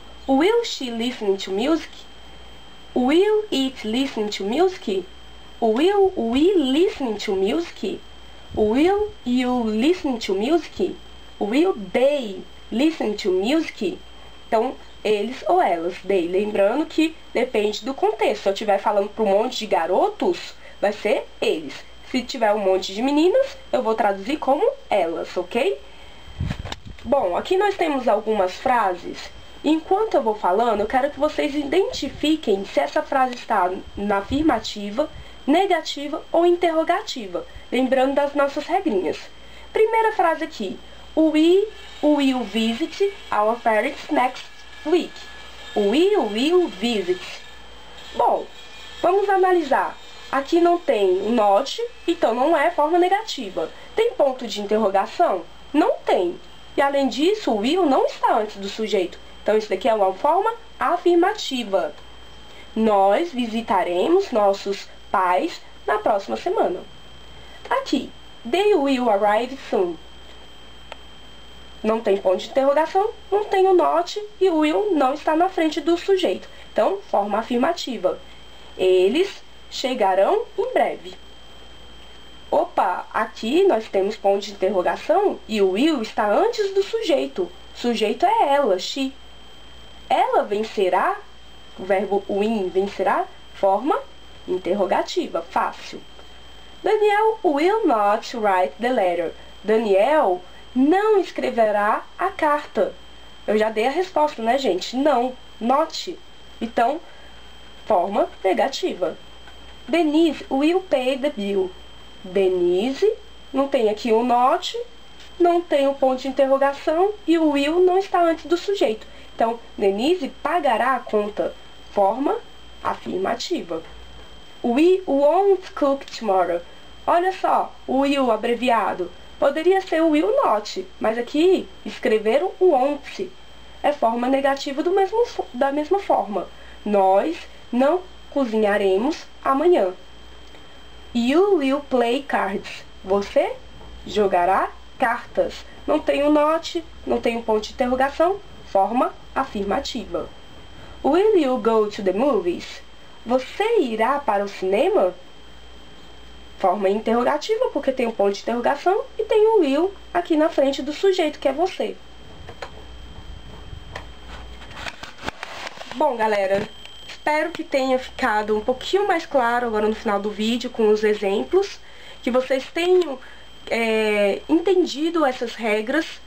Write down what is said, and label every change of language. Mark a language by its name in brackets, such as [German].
[English] Will she listen to music? Will it listen to music? Will we listen to music? Will you listen to music? Will they listen to music? [Portuguese] Então, eles ou elas. They. Lembrando que depende do contexto. Se eu estiver falando para um monte de garotos, vai ser eles. Se tiver um monte de meninas, eu vou traduzir como elas, ok? Bom, aqui nós temos algumas frases. Enquanto eu vou falando, eu quero que vocês identifiquem se essa frase está na afirmativa, negativa ou interrogativa. Lembrando das nossas regrinhas. Primeira frase aqui. [English] We will visit our parents next week. We will visit. [Portuguese] Bom, vamos analisar. Aqui não tem not, então não é forma negativa. Tem ponto de interrogação? Não tem. E além disso, o will não está antes do sujeito. Então isso daqui é uma forma afirmativa. Nós visitaremos nossos pais na próxima semana. [English] Aqui, they will arrive soon. [Portuguese] Não tem ponto de interrogação, não tem o not e o will não está na frente do sujeito. Então, forma afirmativa. Eles chegarão em breve. Opa, aqui nós temos ponto de interrogação e o will está antes do sujeito. O sujeito é ela, she. Ela vencerá, o verbo win, vencerá, forma interrogativa, fácil. [English] Daniel will not write the letter. [Portuguese] Daniel não escreverá a carta. Eu já dei a resposta, né, gente? Não, not. Então, forma negativa. [English] Denise will pay the bill. [Portuguese] Denise, não tem aqui o not, não tem o ponto de interrogação e o will não está antes do sujeito. Então, Denise pagará a conta. Forma afirmativa. [English] We won't cook tomorrow. [Portuguese] Olha só, o will abreviado. Poderia ser o will not, mas aqui escreveram o won't. É forma negativa da mesma forma. Nós não cozinharemos amanhã. [English] You will play cards. [Portuguese] Você jogará cartas. Não tem o not, não tem o ponto de interrogação. Forma afirmativa. [English] Will you go to the movies? [Portuguese] Você irá para o cinema? Forma interrogativa, porque tem um ponto de interrogação e tem o will aqui na frente do sujeito, que é você. Bom, galera, espero que tenha ficado um pouquinho mais claro agora no final do vídeo com os exemplos, que vocês tenham entendido essas regras.